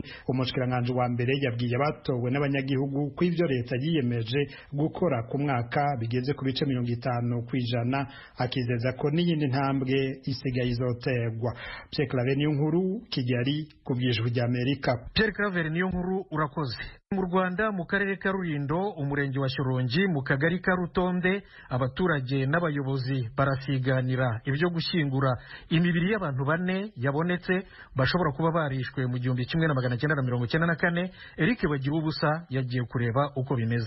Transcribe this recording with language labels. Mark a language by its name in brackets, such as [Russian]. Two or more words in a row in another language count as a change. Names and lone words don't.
[Rundi] Umushikiranganje wa mbere yabwiye abatowe n'abanyagihugu ko ivyo leta yiyemeje gukora ku mwaka bigeze ku bice 50%, akizeza ko n'iyindi ntambwe isigaye izoterwa. [Kinyarwanda] Pierre Claver niyo nkuru, Kigali, ku bw'Ijwi ry'Amerika. Pierre Claver niyo nkuru urakoze. Mu Rwanda mu karere ka Rulindo, umurenge wa Shyorongi, mu kagari ka Rutonde, abaturage n'abayobozi barasiganira ibyo gushyingura imibiri y'abantu 4 yabonetse bashobora kuba barishwe mu 1994. Eric Bagirubusa yagiye kureba uko bimeze.